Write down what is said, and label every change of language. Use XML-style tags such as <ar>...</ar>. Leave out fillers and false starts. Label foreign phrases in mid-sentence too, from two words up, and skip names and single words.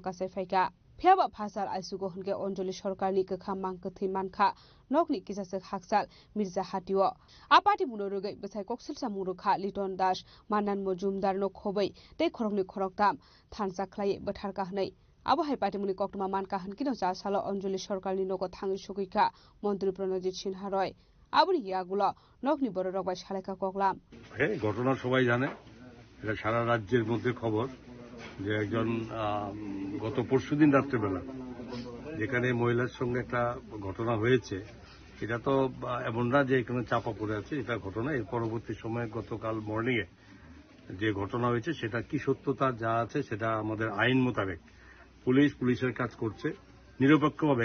<trp>कासाय फाइका फियाबा फासाल आइसुगो हुनके अञ्जली सरकारनि गोखा मांकथै मानखा नगनि किसासे हाकसाल मिर्जा हाटियो आ पार्टी मुनो रुगै बसाइ कक्सिल सामु रुखा लिटन दास माननान मजुमदार न खोबै ते खरंनि खरकताम थानसा खलाय बथारका हनै आबो हाइ पार्टी मुनि कक्तुमा मानका हनकिनो जासाल अञ्जली सरकारनि नगद थाङै सकिका मन्त्री प्रणजित सिन्हा रय आबरि यागुला नगनि बড় रगबाय सालायका कगलाम</trp> <bn>ঘটনা সবাই জানে, এটা সারা রাজ্যের মধ্যে খবর যে একজন গত পরশুদিন রাত্রেবেলা যেখানে মহিলার সঙ্গে একটা ঘটনা হয়েছে, এটা তো এমন না যে এখানে চাপা পড়ে আছে, এটা ঘটনা। এর পরবর্তী সময়ে গতকাল মর্নিংয়ে যে ঘটনা হয়েছে সেটা কি সত্যতা যা আছে সেটা আমাদের আইন মোতাবেক পুলিশের কাজ করছে নিরপেক্ষভাবে।</bn>